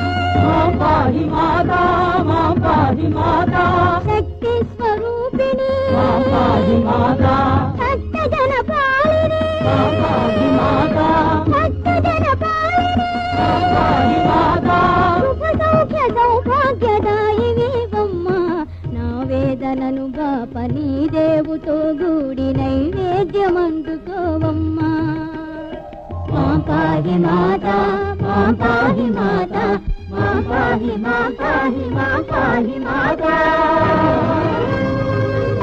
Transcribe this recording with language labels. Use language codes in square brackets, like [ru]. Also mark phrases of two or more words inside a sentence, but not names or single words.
[sa] मां पाहि माता [te] శక్తి స్వరూపిణి [sa] मां पाहि माता [te] భక్తజన పాలిని [sa] मां पाहि माता [te] భక్తజన పాలిని [sa] मां पाहि माता [te] సుఖ సౌఖ్య సౌభాగ్యదాయివమ్మా నా వేదనను బాపని దేవుతో గూడి నైవేద్యమందుకోవమ్మా [sa] मां पाहि माता मां पाहि माता मां पाहि माता